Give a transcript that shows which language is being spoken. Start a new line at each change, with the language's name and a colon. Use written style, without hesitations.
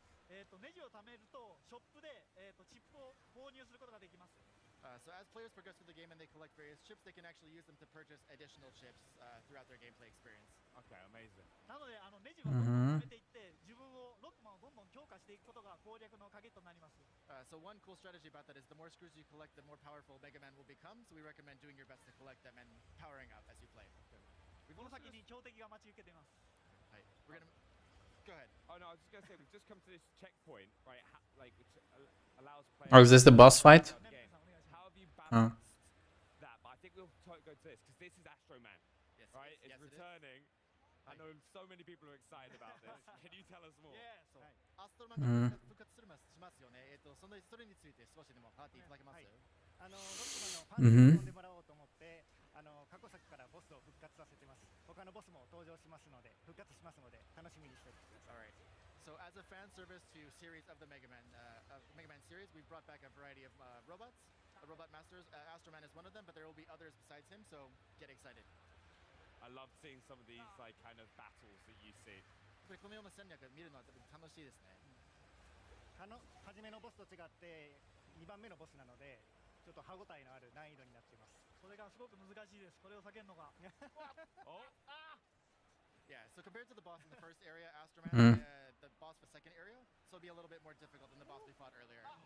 Japanese: ネジを貯めるとショップでチップを購入することができます。
English: So as players progress through the game and they collect various chips, they can actually use them to purchase additional chips throughout their gameplay experience. Okay, amazing.
Japanese: なのでネジはどんどん貯めていって自分をロックマンをどんどん強化していくことが攻略の鍵となります。
English: So one cool strategy about that is the more screws you collect, the more powerful Mega Man will become. So we recommend doing your best to collect them and powering up as you play.
Japanese: この先に強敵が待ち受けています。
English: はい、we're gonna. Go ahead. Oh no, I was just gonna say we've just come to this checkpoint, right? Which allows players. Oh, is this the boss fight? How have you balanced that? But I think we'll go to this because this is Astro Man, right? It's returning. I know so many people are excited about this. Can you tell us more? Yeah.
Japanese: So, Astro Man 復活しますよね。それについて少しでも語っていただけます？ロックマンのファンに呼んでもらおうと思って。過去作からボスを復活させてます。他のボスも登場しますので、復活しますので楽しみにしてください。
English: Alright. So as a fan service to series of the Mega Man series, we've brought back a variety of robots, robot masters. Astro Man is one of them, but there will be others besides him. So get excited. I love seeing some of these like kind of battles that you see.
Japanese: このような戦略見るのは楽しいですね。初めのボスと違って2番目のボスなので、ちょっと歯ごたえのある難易度になっています。それがすごく難しいです。これを避けるのが。
English: Yeah, so compared to the boss in the first area, Astro Man, the boss for the second area, so it'll be a little bit more difficult than the boss we fought earlier.